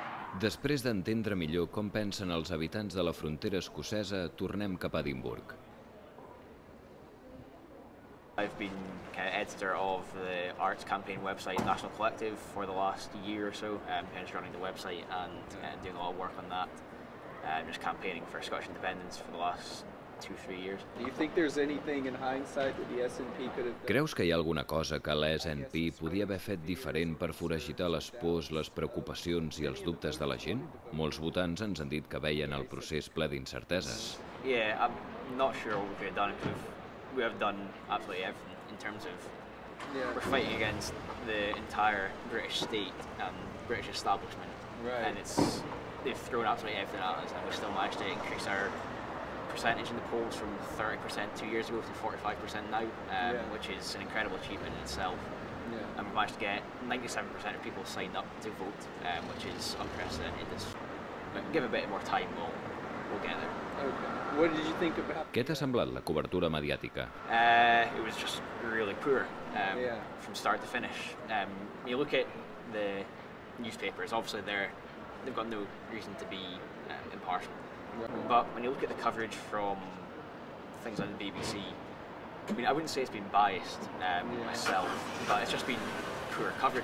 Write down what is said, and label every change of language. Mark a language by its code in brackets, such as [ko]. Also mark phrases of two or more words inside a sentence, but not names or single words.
[ca] Després d'entendre millor com pensen els habitants de la frontera escocesa, tornem cap a Edimburg. [en] I've been kind of editor of the arts campaign website National Collective for the last year or so, kind of just running the website and doing a lot of work on that, just campaigning for Scottish independence for the last 2-3 years. Do you think there's anything in hindsight that the SNP could have done? [ca] Creus que hi ha alguna cosa que l'ESNP podia haver fet diferent per foragitar les pors, les preocupacions i els dubtes de la gent? Molts votants ens han dit que veien el procés ple d'incerteses. [en] Yeah, I'm not sure what we could have done. We have done absolutely everything in terms of we're fighting against the entire British state and British establishment, and they've thrown absolutely everything at us, and we still managed to increase our percentage in the polls from 30% 2 years ago to 45% now, which is an incredible achievement in itself. And we managed to get 97% of people signed up to vote, which is unprecedented. But give a bit more time, we'll get there. Okay. What did you think about? [ca] Què t'ha semblat la cobertura mediàtica? [en] It was just really poor from start to finish. You look at the newspapers, obviously they've got no reason to be impartial. But when you look at the coverage from things like the BBC, I mean, I wouldn't say it's been biased myself, but it's just been poor coverage.